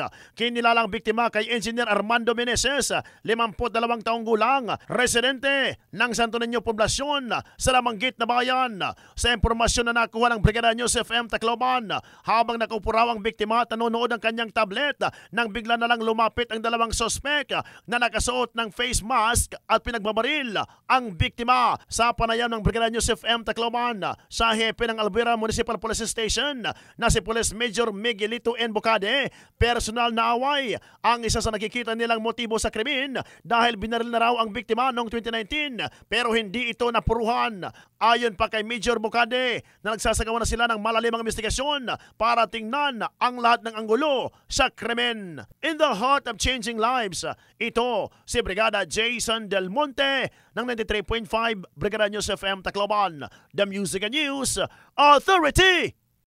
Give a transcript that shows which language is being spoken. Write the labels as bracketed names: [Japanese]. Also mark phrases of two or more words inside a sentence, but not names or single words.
[Filipino] Kinilalang biktima kay Engineer Armando Meneses, 52 taong gulang, residente ng Santo Niño Poblasyon sa Lamanggit na bayan. Sa impormasyon na nakuha ng Brigada News FM Tacloban, habang nakaupo raw ang biktima at nanonood ng kanyang tablet nang bigla na lang lumapit ang dalawang sospek na nakasuot ng face mask at pinagbabaril ang biktima. Sa panayam ng Brigada News FM Tacloban sa hepe ng Albuera Municipal Police Station na si Police Major Miguelito N. Bocade, personal na away ang isa sa nakikita nilang motibo sa krimen dahil binaril na raw ang biktima noong 2019 pero hindi ito napuruhan. Ayon pa kay Major Bocade na nagsasagawa na sila ng malalimang investigasyon para tingnan ang lahat ng anggulo sa krimen. [English] In the heart of changing lives, [Filipino] ito si Brigada Jason Del Monte ng 93.5 Brigada News FM Tacloban, [English] the Music and News Authority.